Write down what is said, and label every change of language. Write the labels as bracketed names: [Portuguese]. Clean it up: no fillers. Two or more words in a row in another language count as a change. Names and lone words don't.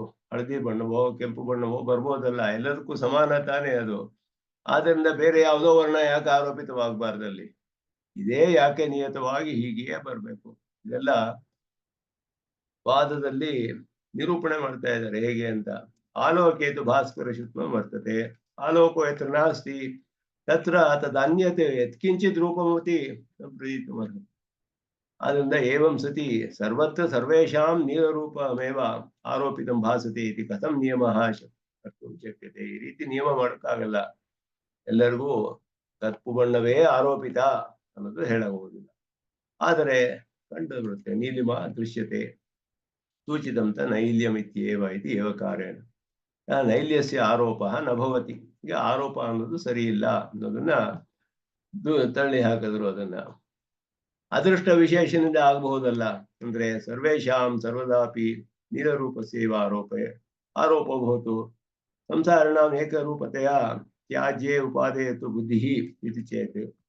[Kannada] ಹಳದಿ ಬಣ್ಣವೋ ಕೆಂಪು ಬಣ್ಣವೋ ಬರ್ಬೋದಲ್ಲ, ಎಲ್ಲದಕ್ಕೂ ಸಮಾನ ತಾನೇ ಅದು. ಆದ್ರಿಂದ ಬೇರೆ ಯಾವುದೋ ವರ್ಣ ಯಾಕೆ ಆರೋಪಿತವಾಗಬಾರ್ದಲ್ಲಿ? ಇದೇ ಯಾಕೆ ನಿಯತವಾಗಿ ಹೀಗೆಯೇ ಬರ್ಬೇಕು? ಇದೆಲ್ಲ ವಾದದಲ್ಲಿ ನಿರೂಪಣೆ ಮಾಡ್ತಾ ಇದ್ದಾರೆ ಹೇಗೆ ಅಂತ. [Sanskrit] आलोकेतु भास्कर शुक्ल वर्तते, आलोको यत्र नास्ति तत्र तदन्यते यत्किंचित् रूपमति प्रीतमर्हति. ಆದ್ರಿಂದ एवं सति सर्वत्र सर्वेषां नीलरूपमेव आरोपितं भासते इति कथं नियमः कर्तुं शक्यते. [Kannada] ಈ ರೀತಿ ನಿಯಮ ಮಾಡೋಕ್ಕಾಗಲ್ಲ. ಎಲ್ಲರಿಗೂ ಕಪ್ಪು ಬಣ್ಣವೇ ಆರೋಪಿತ ಅನ್ನೋದು ಹೇಳಬಹುದಿಲ್ಲ. ಆದರೆ ಕಂಡು ಬರುತ್ತೆ, [Sanskrit] नीलिम दृश्यते सूचितंत नैल्यमित्येव इति एव कारेण नैल्यस्य आरोप न भवति. [Kannada] ಈಗ ಆರೋಪ ಅನ್ನೋದು ಸರಿ ಇಲ್ಲ ಅನ್ನೋದನ್ನ ತಳ್ಳಿ ಹಾಕಿದ್ರು. ಅದನ್ನ ಅದೃಷ್ಟ ವಿಶೇಷದಿಂದ ಆಗಬಹುದಲ್ಲ. [Sanskrit] ಅಂದ್ರೆ सर्वेषां सर्वदापि नीलरूपस्यैव आरोप भवतु संसारिणां एकरूपतेय त्याज्ये उपादेयतु बुद्धि इति चेत्.